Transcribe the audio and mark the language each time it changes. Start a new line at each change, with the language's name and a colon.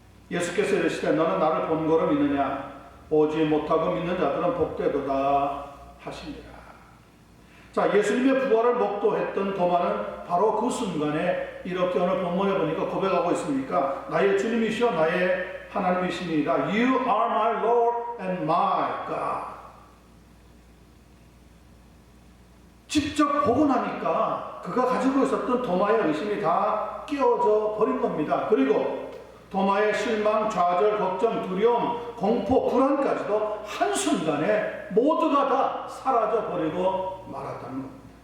Korean: 예수께서 이르시되 너는 나를 본고로 믿느냐? 보지 못하고 믿는 자들은 복되도다 하시니라. 자, 예수님의 부활을 목도했던 도마는 바로 그 순간에 이렇게 오늘 본문에 보니까 고백하고 있습니까? 나의 주님이시여 나의 하나님이십니다.
English: You are my Lord and my God.
Korean: 직접 보고 나니까 그가 가지고 있었던 도마의 의심이 다 깨어져 버린 겁니다. 그리고 도마의 실망, 좌절, 걱정, 두려움, 공포, 불안까지도 한순간에 모두가 다 사라져버리고 말았다는 겁니다.